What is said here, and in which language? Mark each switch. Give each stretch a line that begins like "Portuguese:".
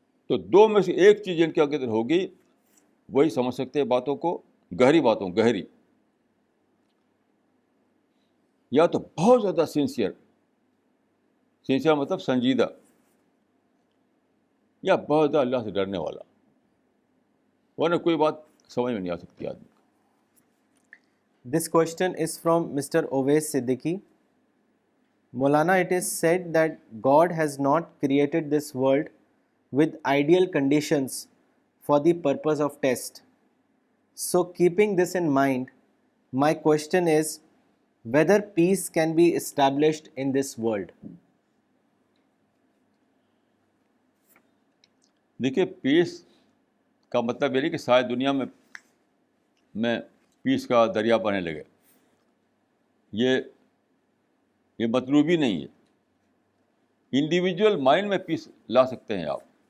Urdu: تو 2 میں سے ایک چیز جن کے اندر ہوگی وہی سمجھ سکتے ہیں باتوں کو, گہری باتوں, گہری. یا تو بہت زیادہ سنسیئر مطلب سنجیدہ, یا بہت زیادہ اللہ سے ڈرنے والا, ورنہ کوئی بات سمجھ میں نہیں آ سکتی آدمی.
English: This question is from Mr. Owais Siddiqui. Maulana, it is said that God has not created this world with ideal conditions for the purpose of test. So keeping this in mind, my question is, whether peace can be established in this world.
Urdu: دیکھیے پیس کا مطلب یہ نہیں کہ ساری دنیا میں پیس کا دریا بہنے لگے. یہ مطلوب ہی نہیں ہے.
English: individual mind
Urdu: میں پیس لا سکتے ہیں آپ.